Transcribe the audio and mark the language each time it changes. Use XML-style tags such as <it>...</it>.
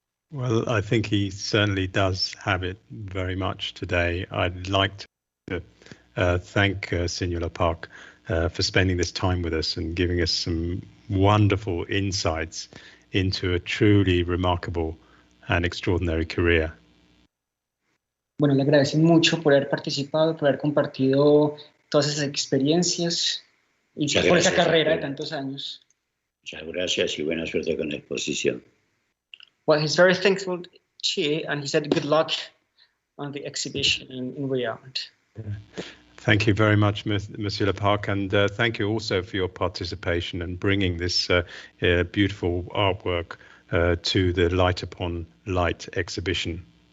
<en>Well, I think he certainly does have it very much today. I'd like to thank Julio le Parc for spending this time with us and giving us some wonderful insights into a truly remarkable and extraordinary career.</en> <es>Bueno, le agradecen mucho por haber participado, por haber compartido todas esas experiencias y por esa carrera de tantos años. Muchas gracias y buena suerte con la exposición.</es> <en>Well, he's very thankful to you, and he said good luck on the exhibition in Riyadh. Thank you very much, Monsieur Le Parc, and thank you also for your participation and bringing this beautiful artwork to the Light Upon Light exhibition.</en>